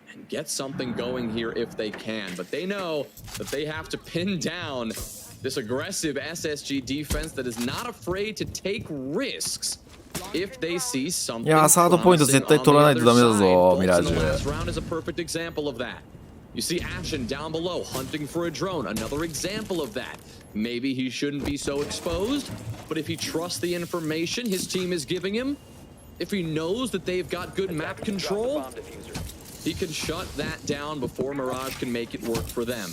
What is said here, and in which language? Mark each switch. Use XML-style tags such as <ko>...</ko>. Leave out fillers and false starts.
<en>Get something going here if they can, but they know that they have to pin down this aggressive SSG defense that is not afraid to take risks if they see something.</en> <ja>いや、サードポイント絶対取らないとダメだぞ、ミラージュ。</ja> <en>Last round is a perfect example of that. You see Ashen down below hunting for a drone, another example of that. Maybe he shouldn't be so exposed, but if he trusts the information his team is giving him, if he knows that they've got good map control, he can shut that down before Mirage can make it work for them.</en>